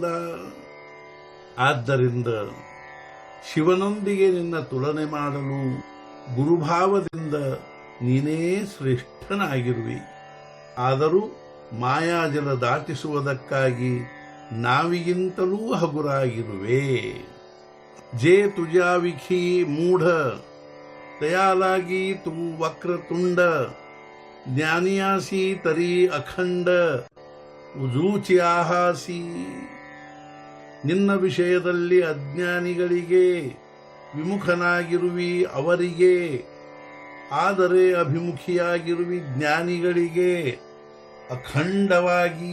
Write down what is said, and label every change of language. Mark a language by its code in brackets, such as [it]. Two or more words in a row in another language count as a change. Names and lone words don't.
[kn] ಆದ್ದರಿಂದ ಶಿವನೊಂದಿಗೆ ನಿನ್ನ ತುಲನೆ ಮಾಡಲು ಗುರುಭಾವದಿಂದ ನೀನೇ ಶ್ರೇಷ್ಠನಾಗಿರುವಿ. ಆದರೂ ಮಾಯಾಜಲ ದಾಟಿಸುವುದಕ್ಕಾಗಿ ನಾವಿಗಿಂತಲೂ ಹಗುರಾಗಿರುವೆ. [mr] जे तुझ्या विखी मूढ तया लागी तू वक्रतुंड. ज्ञानियासी तरी अखंड उजूचि आहासि. [kn] ನಿನ್ನ ವಿಷಯದಲ್ಲಿ ಅಜ್ಞಾನಿಗಳಿಗೆ ವಿಮುಖನಾಗಿರುವಿ ಅವರಿಗೆ. ಆದರೆ ಅಭಿಮುಖಿಯಾಗಿರುವಿ ಜ್ಞಾನಿಗಳಿಗೆ ಅಖಂಡವಾಗಿ.